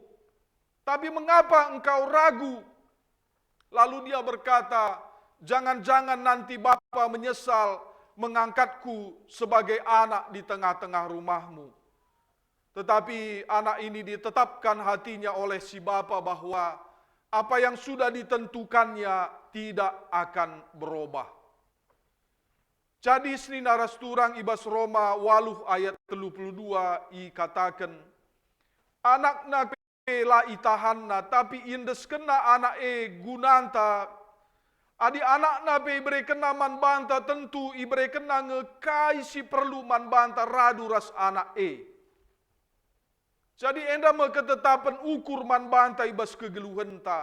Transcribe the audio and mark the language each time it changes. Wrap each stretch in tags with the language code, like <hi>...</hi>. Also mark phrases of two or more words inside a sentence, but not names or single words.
<id>Tapi mengapa engkau ragu?" Lalu dia berkata, "Jangan-jangan nanti Bapa menyesal mengangkatku sebagai anak di tengah-tengah rumahmu." Tetapi anak ini ditetapkan hatinya oleh si bapa bahwa apa yang sudah ditentukannya tidak akan berubah.</id> <btx>Jadi seni naras turang ibas Roma 8 ayat 32 katakan, "Anakna la itahanna tapi indes kena anak gunanta, adi anakna pe ibre kena man banta tentu ibre kena ngekai si perlu man banta radu ras anak Jadi enda ketetapan ukur man banta ibas kegeluhenta.</btx>